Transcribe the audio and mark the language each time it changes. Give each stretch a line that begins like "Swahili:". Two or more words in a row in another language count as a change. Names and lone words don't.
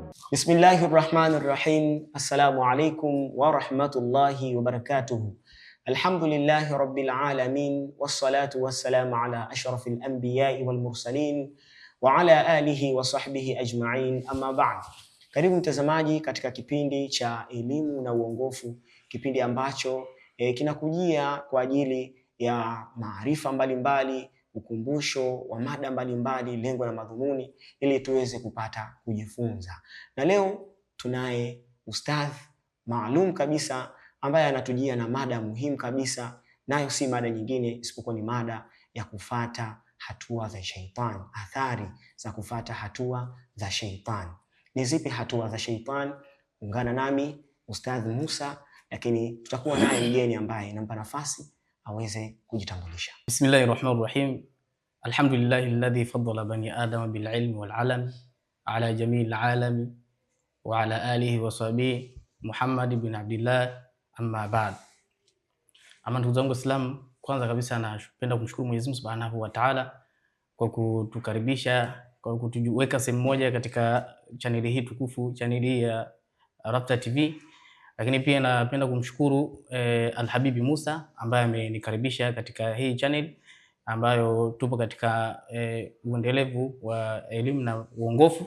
Arabic: بسم الله الرحمن الرحيم. السلام عليكم ورحمة الله وبركاته. الحمد لله رب العالمين والصلاة والسلام على أشرف الأنبياء والمرسلين وعلى آله وصحبه أجمعين، أما بعد.
Swahili: Karibu mtazamaji katika kipindi cha elimu na uongofu, kipindi ambacho kinakujia kwa ajili ya maarifa mbalimbali, ukumbusho wa mada mbalimbali, lengo na madhumuni ili tuweze kupata kujifunza. Na leo tunaye ustadh maalum kabisa ambaye anatujia na mada muhimu kabisa, nayo si mada nyingine isipokuwa ni mada ya kufata hatua za sheitani, athari za kufata hatua za sheitani. Ni zipi hatua za sheitani? Ungana nami Ustadh Musa, lakini tutakuwa naye mgeni ambaye nampa nafasi aweze kujitambulisha.
Arabic: بسم الله الرحمن الرحيم. الحمد لله الذي فضل بني آدم بالعلم والعلم على جميع العالم وعلى آله وصحبه محمد بن عبد الله، أما بعد.
Swahili: Ama ndugu zangu Waislamu, kwanza kabisa napenda kumshukuru Mwenyezi Mungu
Arabic: سبحانه وتعالى
Swahili: kwa kutukaribisha, kwa kutuweka sehemu moja katika chaneli hii tukufu, chaneli ya Rabta TV. Lakini pia napenda kumshukuru Al-Habibi Musa ambaye amenikaribisha katika hii channel ambayo tupo katika uendelevu wa elimu na uongofu.